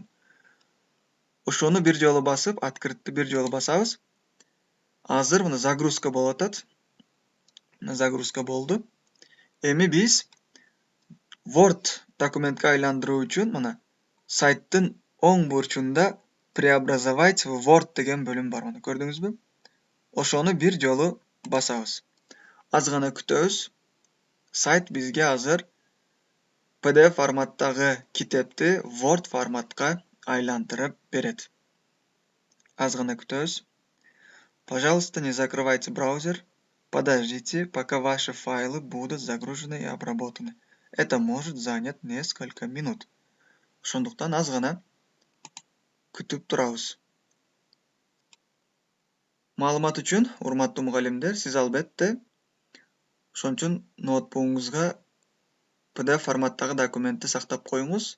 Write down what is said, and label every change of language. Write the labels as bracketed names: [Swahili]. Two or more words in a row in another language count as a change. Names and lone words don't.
[Kyrgyz] Ошону бир жолу басып, открытты бир жолу басабыз. Азыр мына загрузка болуп атат. Мына загрузка болду. Эми биз Word документке айландыруу үчүн мына сайттын оң бурчунда [Russian] преобразовать в Word [Kyrgyz] деген бөлүм бар. Мына көрдүңүзбү? Ошону бир жолу басабыз. Аз гана күтөбүз. Сайт бизге азыр PDF форматтагы китепти Word форматка айлантырып берет. Аз гана күтөбүз. [Russian] Пожалуйста, не закрывайте браузер. Подождите, пока ваши файлы будут загружены и обработаны. Это может занять несколько минут. [Kyrgyz] Ошондуктан аз гана күтүп турабыз. Маалымат үчүн, урматтуу мугалимдер, сиз албетте ошон үчүн ноутбугуңузга PDF форматтагы документти сактап коюңуз.